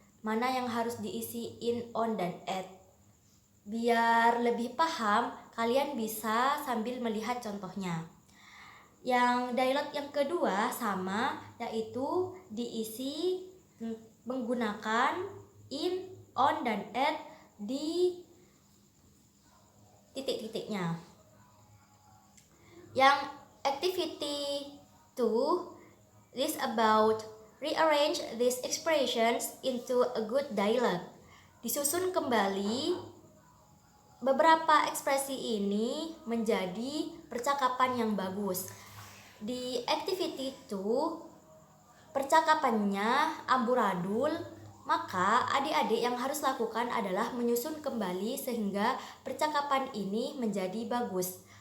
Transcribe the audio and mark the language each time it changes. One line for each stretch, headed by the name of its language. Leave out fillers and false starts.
Indonesian: Mana yang harus diisi in, on, dan at? Biar lebih paham, kalian bisa sambil melihat contohnya. Yang dialog yang kedua sama, yaitu diisi menggunakan in, on, dan at di titik-titiknya. Yang
English: activity 2 is about rearrange these expressions into a good dialogue.
Indonesian: Disusun kembali beberapa ekspresi ini menjadi percakapan yang bagus. Di activity 2 percakapannya amburadul, maka adik-adik yang harus lakukan adalah menyusun kembali sehingga percakapan ini menjadi bagus.